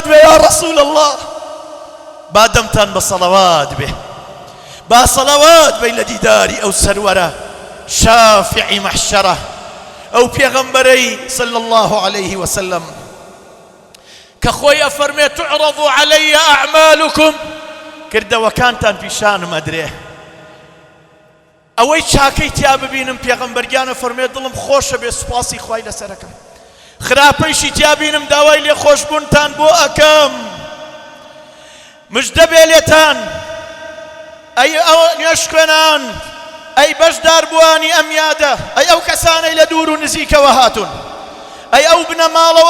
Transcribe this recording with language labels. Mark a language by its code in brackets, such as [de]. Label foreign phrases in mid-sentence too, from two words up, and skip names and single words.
[ckb] بێ [ar] یا ڕەسوول الله [ckb] با دەمتان بە سەڵەوات بێ با سەڵەوات بێ لە دیداری ئەو سەروەرە شافعی مەحشەرە ئەو پێغەمبەرەی [ar] صلی الله عليه وسلم [ckb] کە خۆی ئەفەرمێ [ar] تعرض علي أعمالكم [ckb] کردەوەکانتان پیشانم ئەدرێ ئەوەی چاکەی تیا ببینم پێغەمبەر گیانە فەرمێ دڵم خۆشە بێ سوپاسی خوای لەسەرەکەم خراپەیشی تیا بینم داوای لێ خۆشبوونتان بۆ ئەکەم مژدە بێ لێتان ئەی ئەو نوێشخوێنان ئەی بەشدار بوانی ئەم یادە ئەی ئەو کەسانەی لە دوور و نزیکەوە هاتون ئەی ئەو بنە ماڵەوە